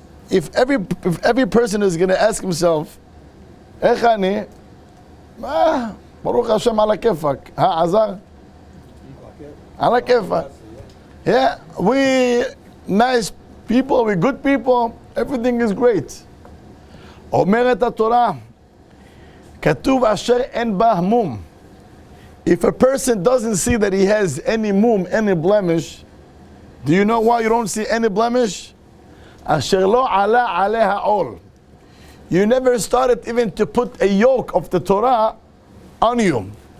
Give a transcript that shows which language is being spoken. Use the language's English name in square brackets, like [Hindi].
[English] If every person is going to ask himself, Echani, Baruch Hashem [Arabic] ala kefak, [English] Azar. Ala kefak. Yeah, we nice people, we good people, everything is great. [Hebrew] אומרת התורה, כתוב אשר אין בה מום. [English] If a person doesn't see that he has any mum, any blemish, do you know why you don't see any blemish? [Hebrew] אשר לא עלה עליה עול. [English] You never started even to put a yoke of the Torah on you.